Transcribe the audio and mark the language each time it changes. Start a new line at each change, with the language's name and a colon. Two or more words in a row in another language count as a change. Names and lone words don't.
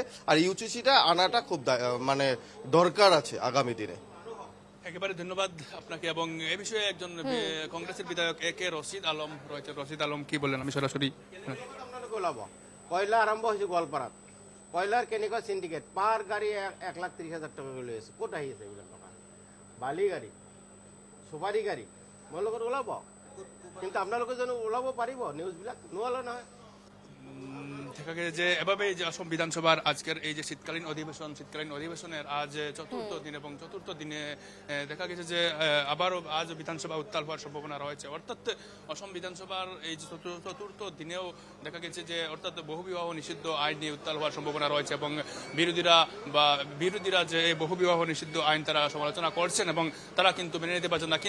Bangla: আর ইউসিসিটা আনাটা খুব মানে দরকার আছে আগামী দিনে। একেবারে ধন্যবাদ আপনাকে। এবং এ বিষয়ে একজন কংগ্রেসের বিধায়ক এ.কে. রশিদ আলম রয়েছে। রশিদ আলম কি বললেন আমি সরাসরি কয়লা আরম্ভ হয়েছে
Assamese: গোৱালপাৰাত, কয়লার কেনেকুৱা সিন্ডিকেট, পার গাড়ি 1,30,000 টাকা লৈ আছে। ক'ত আহি আছে এইবিলাক টকা? বালি গাড়ী, চুপাৰী গাড়ী, মোৰ লগত ওলাব, কিন্তু আপোনালোকে জানো ওলাব পাৰিব? নিউজবিলাক নোলালে নহয়।
Bangla: দেখা গেছে যে এভাবেই যে অসম বিধানসভার আজকের এই যে শীতকালীন অধিবেশনের আজ চতুর্থ দিন, এবং চতুর্থ দিনে দেখা গেছে যে আবারও আজ বিধানসভা উত্তাল হওয়ার সম্ভাবনা রয়েছে। অর্থাৎ অসম বিধানসভার এই যে চতুর্থ দিনেও দেখা গেছে যে অর্থাৎ বহুবিবাহ নিষিদ্ধ আইন নিয়ে উত্তাল হওয়ার সম্ভাবনা রয়েছে, এবং বিরোধীরা যে এই বহুবিবাহ নিষিদ্ধ আইন তারা সমালোচনা করছেন এবং তারা কিন্তু মেনে নিতে পারছেন না।